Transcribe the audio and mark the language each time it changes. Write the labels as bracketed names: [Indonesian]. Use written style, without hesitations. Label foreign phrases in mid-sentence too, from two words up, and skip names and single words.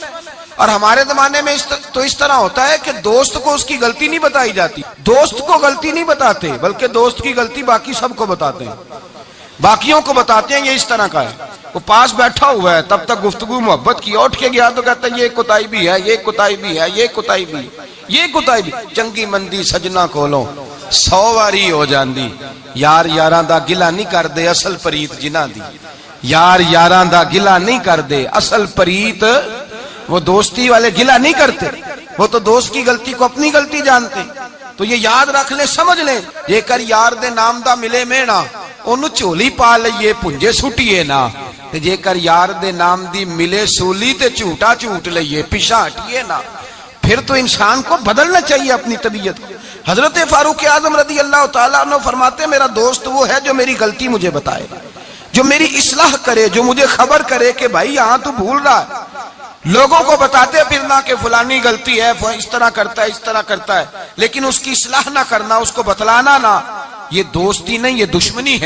[Urdu] اور ہمارے زمانے میں اس طرح ہوتا ہے کہ دوست کو اس کی غلطی نہیں بتائی جاتی، دوست کو غلطی نہیں بتاتے بلکہ دوست کی غلطی باقی سب کو بتاتے ہیں، باقیوں کو بتاتے ہیں۔ یہ اس طرح کا ہے، وہ پاس بیٹھا ہوا ہے تب تک گفتگو محبت کی، اٹھ کے گیا تو کہتا ہے یہ کوتاہی بھی ہے، یہ کوتاہی بھی ہے، یہ کوتاہی بھی، یہ کوتاہی بھی۔ [Punjabi] چنگی مندی سجنا کولوں 100 واری ہو جاندی، یار یاراں دا گلا نہیں کر دے اصل پریت جنہاں دی، یار یاراں دا گلا نہیں کر دے اصل پریت۔ [Urdu] وہ دوستی والے گلا نہیں کرتے، وہ تو دوست کی غلطی کو اپنی غلطی جانتے۔ تو یہ یاد رکھ لیں، سمجھ لیں، [Punjabi] جے کر یار دے نام دا ملے مینا انہوں چولی پا لئیے پنجے سٹیے نا، جے کر یار دے نام دی ملے سولی تے جھوٹا جھوٹ لئیے پیشا ہٹیے نا۔ [Urdu] پھر تو انسان کو بدلنا چاہیے اپنی طبیعت کو۔ حضرت فاروق اعظم [Arabic] رضی اللہ تعالیٰ عنہ [Urdu] فرماتے میرا دوست وہ ہے جو میری غلطی مجھے بتائے، جو میری اصلاح کرے، جو مجھے خبر کرے کہ بھائی یہاں تو بھول رہا ہے۔ لوگوں کو بتاتے پھرنا کہ فلانی غلطی ہے، اس طرح کرتا ہے اس طرح کرتا ہے، لیکن اس کی اصلاح نہ کرنا، اس کو بتلانا نہ، یہ دوستی نہیں، یہ دشمنی ہے۔